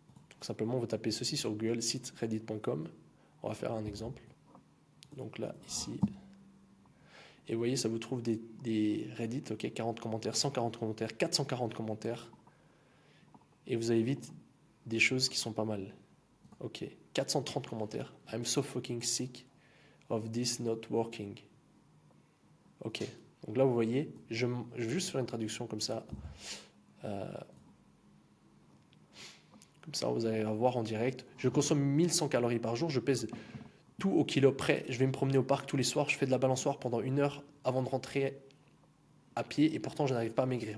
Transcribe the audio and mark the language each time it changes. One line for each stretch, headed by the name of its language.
French: Donc simplement, vous tapez ceci sur Google, site reddit.com. On va faire un exemple. Donc là, ici. Et vous voyez, ça vous trouve des Reddit, ok, 40 commentaires, 140 commentaires, 440 commentaires. Et vous avez vite des choses qui sont pas mal. Ok, 430 commentaires.
English: I'm so fucking sick of this not working.
French: Ok, donc là, vous voyez, je vais juste faire une traduction comme ça. Comme ça, vous allez voir en direct. Je consomme 1100 calories par jour. Je pèse tout au kilo près. Je vais me promener au parc tous les soirs. Je fais de la balançoire pendant 1 heure avant de rentrer à pied. Et pourtant, je n'arrive pas à maigrir.